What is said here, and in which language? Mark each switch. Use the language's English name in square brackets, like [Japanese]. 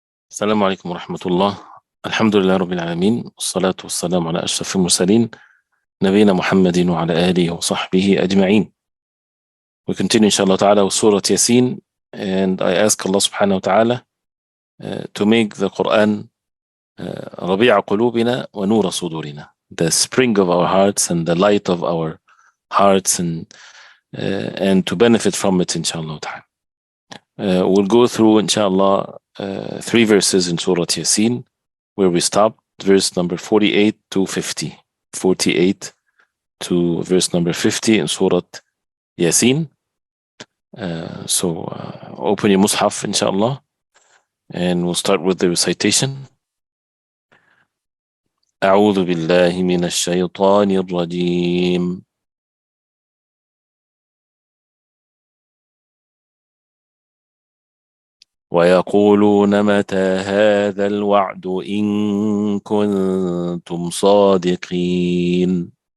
[Arabic] السلام عليكم ورحمة الله. الحمد لله رب العالمين، والصلاة والسلام على أشرف المرسلين نبينا محمد وعلى آله وصحبه أجمعين. [English] We continue inshallah ta'ala with Surah Yasin, and I ask Allah subhanahu wa ta'ala to make the Quran [Arabic] ربيع قلوبنا ونور صدورنا, [English] the spring of our hearts and the light of our hearts, and to benefit from it inshallah ta'ala. We'll go through inshallah 3 verses in Surah Yasin where we stopped, verse number 48 to 50. 48 to verse number 50 in Surah Yasin. So open your Mus'haf inshallah, and we'll start with the recitation. [Arabic] أعوذ بالله من الشيطان الرجيم. ويقولون متى هذا الوعد إن كنتم صادقين.